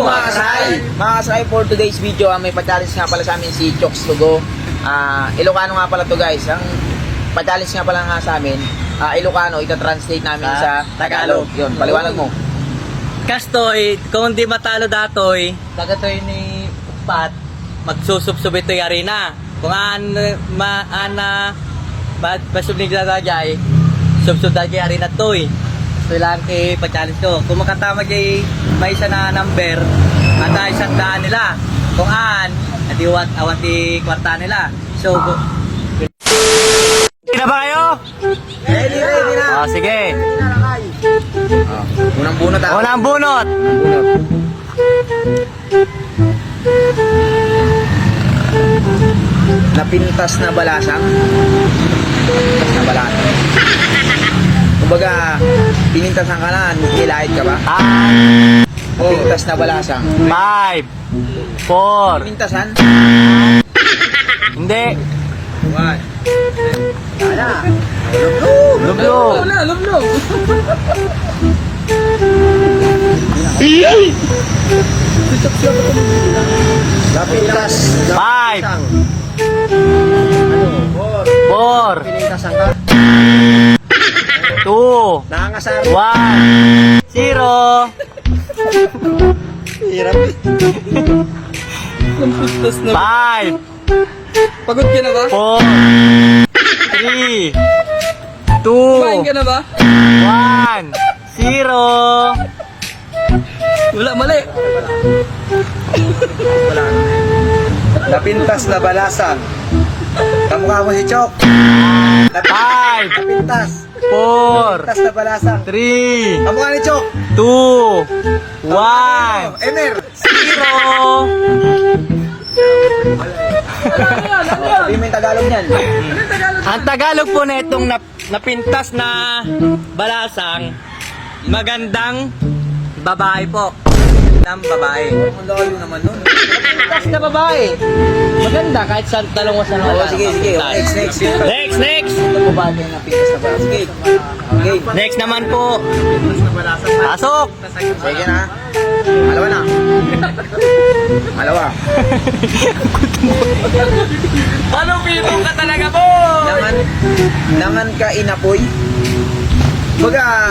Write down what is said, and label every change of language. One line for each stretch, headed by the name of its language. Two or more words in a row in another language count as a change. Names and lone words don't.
Filipino: Mga kasay,
English: for today's video,
Filipino: may pa-challenge nga pala sa amin si Chokes to Go. Ilocano nga pala to guys. Ang pa-challenge nga pala nga sa amin, Ilocano, ita-translate namin sa Tagalog. Yun, paliwanag mo.
Iloko: Kastoy, kung di matalo datoy, tagatoy ni Pat, magsusubsub ito yung arena. Kung pasubnig na dagay, subsub dagay arena toy.
Filipino: So lang kay pa-challenge ko. Kung makatama kay may isa na number, at isang daan nila.
Iloko: Kung adi awan ti kwarta nila.
Filipino: So, ready na ba kayo? Ready na. Sige. Unang bunot ako. Unang bunot.
Iloko: Napintas na balasang. Pintas na balasang.
Filipino: Kumbaga, pinintasan ka na, nilahit ka ba?
Iloko: Pintas na balasang.
Filipino: 5, 4, Pinintasan? hindi. 1. Wala. Lublog. Lublog. Napintas. 5, 4, Pinintasan ka? 2, Nangangasar. 1, 0. Hirap. 5, Pagod ka na ba? 4, 3, 2, Kumain ka na ba? 1, 0. Wala, mali.
Iloko: Napintas na balasang.
Filipino: Kamukha mo si Chok. 5, Napintas. 4,
Iloko: Pintas na balasang.
Filipino: 3, Kamukha ni Chok. 2, 1, Emer. 0. Sabi mo yung Tagalog niyan. Ang Tagalog po na itong
Iloko: napintas na balasang,
Filipino: magandang babae po. Magandang babae. Ang layo naman nun. Pintas na babae. Maganda kahit sa talong sa Oo, sige. Next. Next. Ito po ba yung
Iloko: napintas na balasang?
Filipino: Sige. Okay. Next naman po. Pasok. Sige na. Alawa na. Alawa. Paano pito ka talaga po?
Iloko: Nangan ka inapoy. Baga,